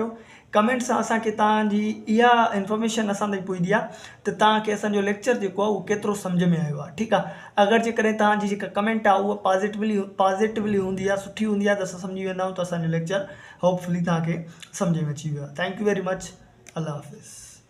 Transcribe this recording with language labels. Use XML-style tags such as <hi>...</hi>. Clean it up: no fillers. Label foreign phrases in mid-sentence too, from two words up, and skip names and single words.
<sd>कमेंट सां असांखे तव्हांजी इहा इंफॉर्मेशन असां ताईं पुॼंदी आहे त तव्हांखे असांजो लेक्चर जेको आहे उहो केतिरो सम्झ में आयो आहे। ठीकु आहे। अगरि जेकॾहिं तव्हांजी जेका कमेंट आहे उहा पॉज़िटिवली हूंदी आहे, सुठी हूंदी आहे त असां सम्झी वेंदा आहियूं त असांजो लेक्चर होपफुली तव्हांखे सम्झ में अची वियो आहे।</sd> <en>thank you very much.</en> <sd>अल्लाह हाफ़िज़।</sd>